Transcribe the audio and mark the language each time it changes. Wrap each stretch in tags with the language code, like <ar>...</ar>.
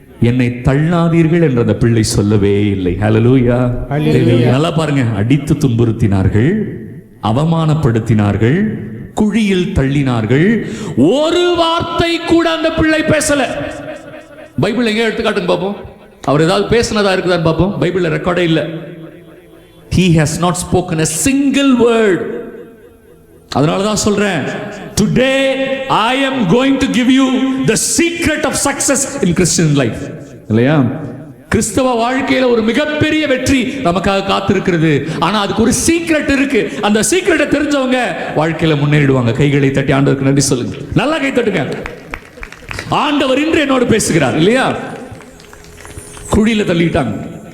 <ta>என்னை தள்ளாதீர்கள் என்று அந்த பிள்ளை சொல்லவே இல்லை. ஹல்லேலூயா. நல்லா பாருங்க, அடித்து துன்புறுத்தினார்கள், அவமானப்படுத்தினார்கள், குழியில் தள்ளினார்கள். ஒரு வார்த்தை கூட அந்த பிள்ளை பேசல. பைபிள் எங்க எடுத்துக்காட்டுங்க பாப்போம். அவர் ஏதாவது பேசினதா இருக்குதான்னு பாப்போம். பைபிள்ல ரெக்கார்டே இல்ல.</ta> <en>He has not spoken a single word.</en> <ta>அதனாலதான் சொல்றேன்,</ta> <en>today I am going to give you the secret of success in Christian life.</en> <ta>இல்லையா? கிறிஸ்தவ வாழ்க்கையில ஒரு மிகப்பெரிய வெற்றி நமக்காக காத்திருக்கிறது. ஆனா அதுக்கு ஒரு சீக்ரெட் இருக்கு. அந்த சீக்ரெட்டை தெரிஞ்சவங்க வாழ்க்கையில முன்னேறிடுவாங்க. கைகளை தட்டி ஆண்டவருக்கு நன்றி சொல்லுங்க. நல்லா கை தட்டுங்க. ஆண்டவர் இன்று என்னோடு பேசுகிறார் இல்லையா? குழியில தள்ளிட்டாங்க.</ta>